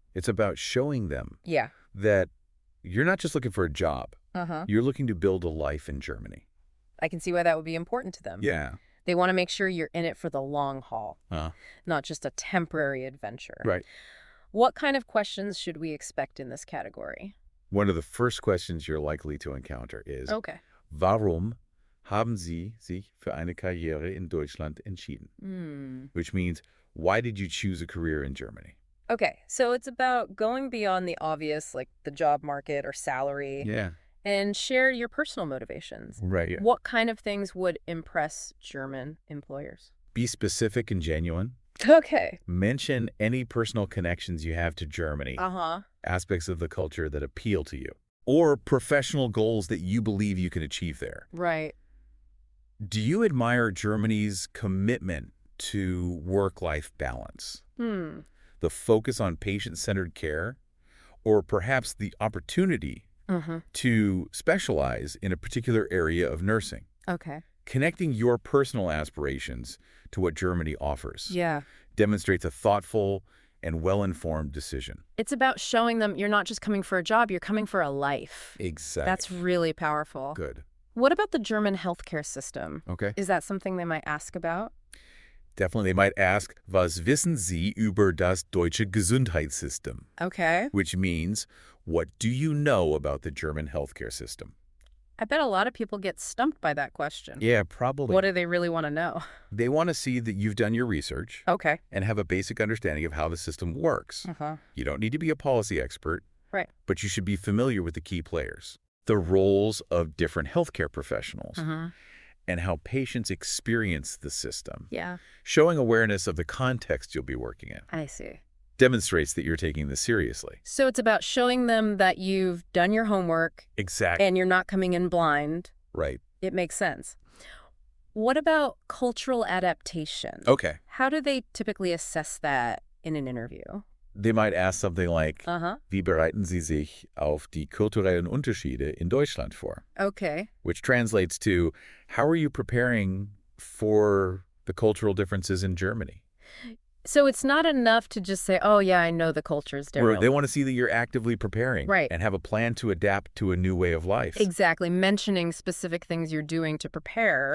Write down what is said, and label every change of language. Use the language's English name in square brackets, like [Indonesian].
[English] It's about showing them that you're not just looking for a job. You're looking to build a life in Germany. I can see why that would be important to them. Yeah. They want to make sure you're in it for the long haul, not just a temporary adventure. Right. What kind of questions should we expect in this category? One of the first questions you're likely to encounter is, [German] Warum haben Sie sich für eine Karriere in Deutschland entschieden? [English] Which means, why did you choose a career in Germany? Okay, so it's about going beyond the obvious, like the job market or salary. Yeah. And share your personal motivations. Right. Yeah. What kind of things would impress German employers? Be specific and genuine. Okay. Mention any personal connections you have to Germany. Aspects of the culture that appeal to you. Or professional goals that you believe you can achieve there. Right. Do you admire Germany's commitment to work-life balance? The focus on patient-centered care? Or perhaps the opportunity to specialize in a particular area of nursing. Okay. Connecting your personal aspirations to what Germany offers demonstrates a thoughtful and well-informed decision. It's about showing them you're not just coming for a job, you're coming for a life. Exactly. That's really powerful. Good. What about the German healthcare system? Okay. Is that something they might ask about? Definitely, they might ask, [German] was wissen Sie über das deutsche Gesundheitssystem? [English] Okay. Which means, what do you know about the German healthcare system? I bet a lot of people get stumped by that question. Yeah, probably. What do they really want to know? They want to see that you've done your research. Okay. And have a basic understanding of how the system works. You don't need to be a policy expert. Right. But you should be familiar with the key players, the roles of different healthcare professionals, and how patients experience the system. Yeah. Showing awareness of the context you'll be working in. I see. Demonstrates that you're taking this seriously. So it's about showing them that you've done your homework. Exactly. And you're not coming in blind. Right. It makes sense. What about cultural adaptation? Okay. How do they typically assess that in an interview? They might ask something like, [German] Wie bereiten Sie sich auf die kulturellen Unterschiede in Deutschland vor? [English] Okay. Which translates to, how are you preparing for the cultural differences in Germany? So it's not enough to just say, oh, yeah, I know the culture is different. They want to see that you're actively preparing. Right. And have a plan to adapt to a new way of life. Exactly. Mentioning specific things you're doing to prepare.